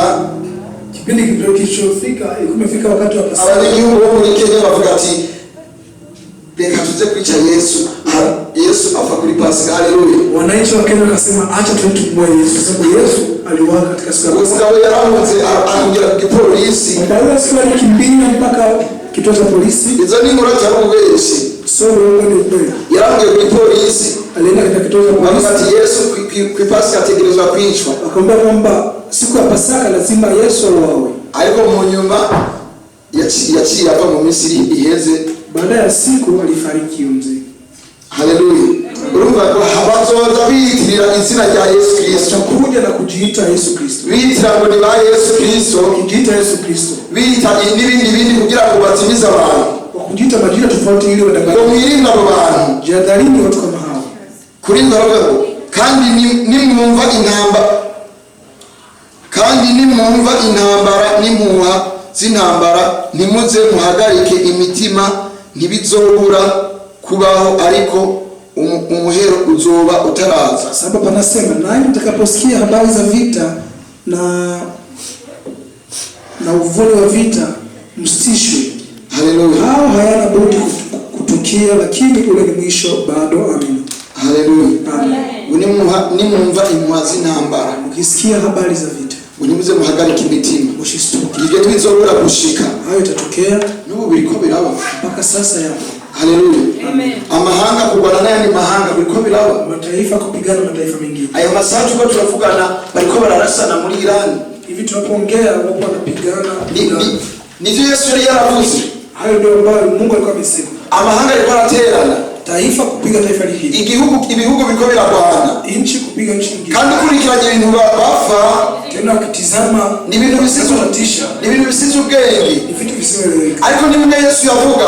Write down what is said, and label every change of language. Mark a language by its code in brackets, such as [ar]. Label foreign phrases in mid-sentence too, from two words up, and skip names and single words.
[sw] kipindi kilichofika ilikuwa imefika wakati wa Pasika, [rn] abanyagihugu bo muri Kenya bavuga ati, reka tuze kwica Yesu, Yesu afa kuri Pasika. Haleluya. [sw] Wananchi wa Kenya wakasema acha tuende tumue Yesu, sababu Yesu aliuawa katika siku ya Pasika. [rn] Umugabo yarahunze akongera ku polisi, [sw] baada siku alikimbia mpaka kituo cha polisi. [rn] izo ni nkuru cy'ububeshi, [sw] so wewe ni kweli, [rn] yarahungiye ku polisi, [sw] alienda katika kituo cha polisi, [rn] ati Yesu ku Pasika ategerezwa kwicwa, [sw] akamwambia kwamba siku ya Pasaka lazima Yesu auawe. [rn] ariko mu nyuma yaciye ava mu Misiri iheze, [sw] baada ya siku alifariki mzee. Haleluya. [rn] Urumva ko abazoza biyitirira izina rya Yesu Kristo, [sw] kuja na kujiita Yesu Kristo, [rn] biyitira ngo ni ba Yesu Kristo, [sw] kujiita Yesu Kristo, [rn] biyita n'ibindi kugira ngo batimize abantu, [sw] kujiita majina tofauti ili wadanganye. [rn] Mwirinda abo bantu, [sw] jihadharini watu kama hao. [rn] Kurinda ngo kandi nimwumva intambara n'impuha z'intambara, nimuze muhagarike imitima, ntibizobura kubaho, ariko umuhero uzoba utaraza. [sw] Sababu panasema nanyi mtakaposikia habari za vita na uvuli wa vita msitishwe. Haleluya. Hao hayana budi kutukia, lakini ule ni mwisho bado. Amen. Haleluya. [rn] Nimwumva impuha z'intambara, [sw] mkisikia habari za vita, [rn] nimuze muhagarike imitima, [sw] mushistuke. [rn] Ibyo twizobura gushika, [sw] hayo itatokea, [rn] n'ubu biriko biraba [sw] mpaka sasa yapo. Haleluya. Amen. [rn] Amahanga kurwana n'ayandi mahanga biriko biraba, [sw] mataifa kupigana mataifa mengine. [rn] Ayo masaha tuko turavugana bariko bararasana muri Iran. [sw] Hivi tunapoongea wapo wanapigana. [rn] Nivyo Yesu yari yaravuze. [sw] Hayo ndio ambayo Mungu alikuwa amesema. [rn] Amahanga alikuwa araterana, [sw] taifa kupiga taifa lingine, [rn] ibihugu biriko birarwana, [sw] inchi kupiga nchi nyingine, [rn] kandi kurikiranye ibintu bapfa, [sw] tena ukitizama [rn] ni ibintu bisizutisha, ni ibintu bisizu ubwenge, [sw] ni vitu visizoeleweka. [rn] Ariko nimwe Yesu yavuga,